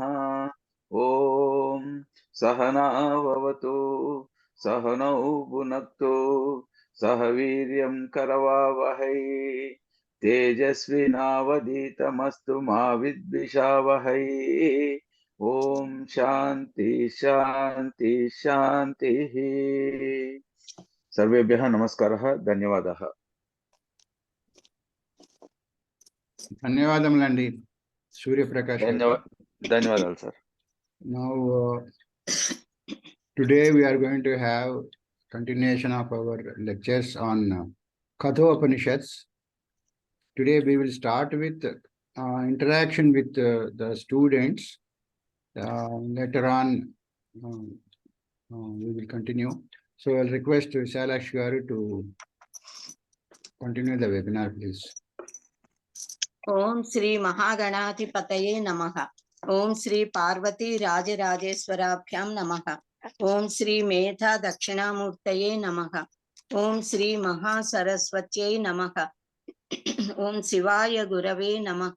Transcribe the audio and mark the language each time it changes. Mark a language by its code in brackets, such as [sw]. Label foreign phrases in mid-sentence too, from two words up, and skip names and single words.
[sa] ॐ सहना भवतु सहनौ भुनक्तु सह वीर्यं करवावहै तेजस्विनावधीतमस्तु मा विद्विषावहै। ओम शांति शांति शांतिः। सर्वेभ्यः नमस्कारः, धन्यवादः। [te] ధన్యవాదములండి సూర్యప్రకాష్ గారు. ధన్యవాదాలు సార్. [en] Now today we are going to have continuation of our lectures on Kathopanishads. Today we will start with interaction with the students. Later on we will continue. So I'll request Visalakshi garu to continue the webinar, please. [sa] ఓం శ్రీ మహాగణాధిపతయే నమః. ఓం శ్రీ పార్వతీ రాజరాజేశ్వరాభ్యాం నమః. ఓం శ్రీ మేధా దక్షిణామూర్తయే నమః. ఓం శ్రీ మహాసరస్వత్యై నమః. ఓం శివాయ గురవే నమః.